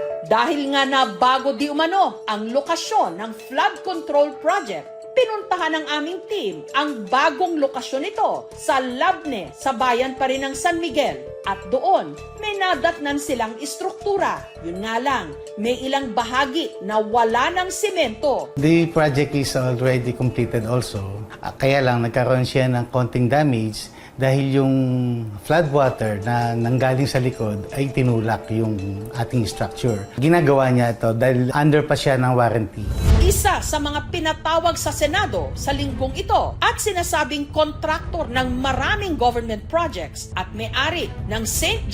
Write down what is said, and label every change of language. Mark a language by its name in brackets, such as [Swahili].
[Filipino] Dahil nga na bago di umano ang lokasyon ng flood control project, pinuntahan ng aming team ang bagong lokasyon nito sa Labne sa bayan pa rin ng San Miguel. At doon, may nadatnan silang istruktura. Yun nga lang, may ilang bahagi na wala ng semento. [English] The project is already completed also. [Filipino] Kaya lang nagkaroon siya ng konting damage dahil yung floodwater na nanggaling sa likod ay tinulak yung ating structure. Ginagawa niya ito dahil under pa siya ng warranty. Isa sa mga pinatawag sa Senado sa linggong ito at sinasabing kontraktor ng maraming government projects at may-ari ng St.